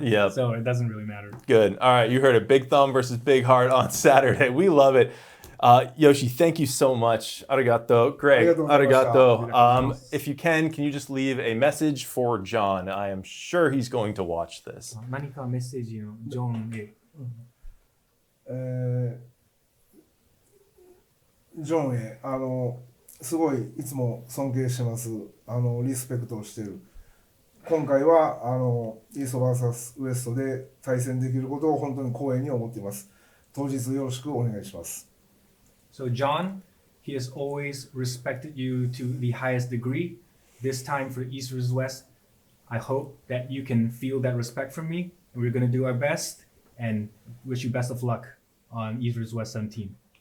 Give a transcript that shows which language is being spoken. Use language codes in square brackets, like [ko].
[en] Yep. So it doesn't really matter. Good. All right, you heard it. Big thumb versus big heart on Saturday. We love it. Yoshi, thank you so much. Arigato. Greg, arigato. If you can you just leave a message for John? I am sure he's going to watch this. [ja] 何かメッセージをジョンへ。ジョンへ、すごいいつも尊敬してます。リスペクトをしてる。今回はイースト vs ウエストで対戦できることを本当に光栄に思っています。当日よろしくお願いします。 [en] So John, he has always respected you to the highest degree. This time for East vs West, I hope that you can feel that respect from me. And we're going to do our best and wish you best of luck on East vs West 17.